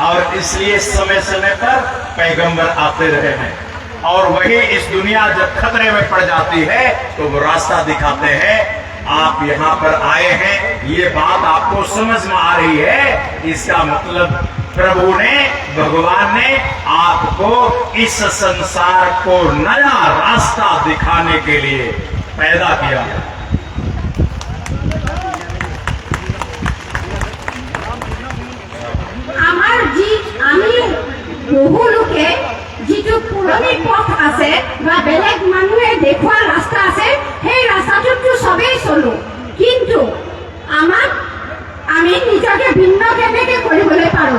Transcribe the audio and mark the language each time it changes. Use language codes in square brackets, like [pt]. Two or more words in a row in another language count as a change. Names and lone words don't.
[hi] और इसलिए समय समय पर पैगंबर आते रहे हैं, और वही इस दुनिया जब खतरे में पड़ जाती है तो वो रास्ता दिखाते हैं। आप यहाँ पर आए हैं, ये बात आपको समझ में आ रही है, इसका मतलब प्रभु ने, भगवान ने आपको इस संसार को नया रास्ता दिखाने के लिए पैदा किया। [as] বহু লোকে যিটো পুৰণি পথ আছে বা বেলেগ মানুহে দেখুওৱা ৰাস্তা আছে, সেই ৰাস্তাটোতো সবেই চলো, কিন্তু আমি নিজকে ভিন্ন কেনেকে কৰিবলৈ পাৰোঁ?